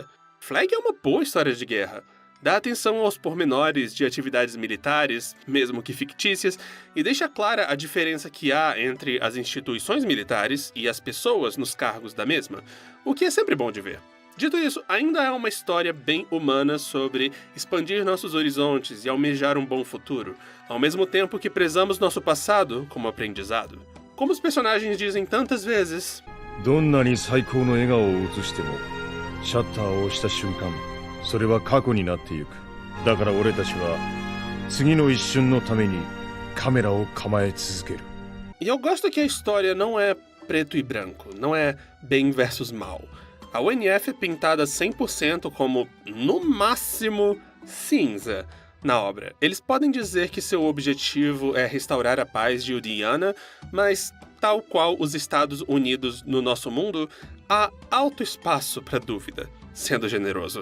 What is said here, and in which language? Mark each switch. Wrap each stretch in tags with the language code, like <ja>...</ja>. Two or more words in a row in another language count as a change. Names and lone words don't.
<pt>Flag é uma boa história de guerra. Dá atenção aos pormenores de atividades militares, mesmo que fictícias, e deixa clara a diferença que há entre as instituições militares e as pessoas nos cargos da mesma, o que é sempre bom de ver. Dito isso, ainda é uma história bem humana sobre expandir nossos horizontes e almejar um bom futuro, ao mesmo tempo que prezamos nosso passado como aprendizado. Como os personagens dizem tantas vezes...</pt> <ja>どんなに最高の笑顔を映しても、シャッターを押した瞬間、 それは過去になってゆく。だから俺たちは次の一瞬のためにカメラを構え続ける。</ja> <pt>E eu gosto que a história não é preto e branco, não é bem versus mal. A UNF é pintada 100% como, no máximo, cinza na obra. Eles podem dizer que seu objetivo é restaurar a paz de Uriana, mas, tal qual os Estados Unidos no nosso mundo, há alto espaço para dúvida, sendo generoso.</pt>